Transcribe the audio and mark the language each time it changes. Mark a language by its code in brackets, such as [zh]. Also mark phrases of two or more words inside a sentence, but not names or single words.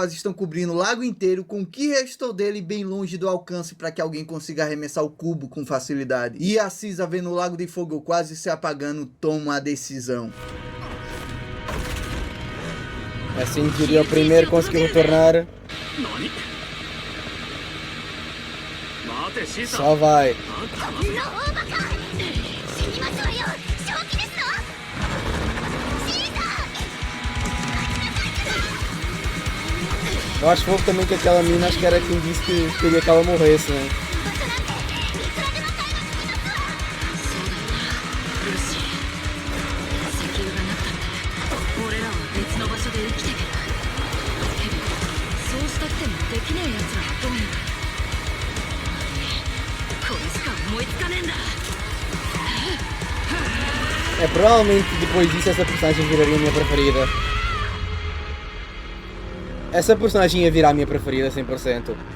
[pt] quase estão cobrindo o lago inteiro, com o que restou dele bem longe do alcance para que alguém consiga arremessar o cubo com facilidade. E a Caesar, vendo o Lago de Fogo quase se apagando, toma a decisão. Assim seria o primeiro a conseguir retornar. Só vai. [ja] こんな大バカ死にましょうよ正気ですのシーザー [pt] Eu acho fofo também que aquela mina, acho que era quem disse que queria que ela morresse, né? [ja] 石油がなかったら俺らは別の場所で生きていけるけどそうしたくてもできねえ奴らはどうにかこれしか思いつかねえんだ [pt] É, provavelmente depois disso essa personagem viraria a minha preferida. Essa personagem ia virar a minha preferida 100%.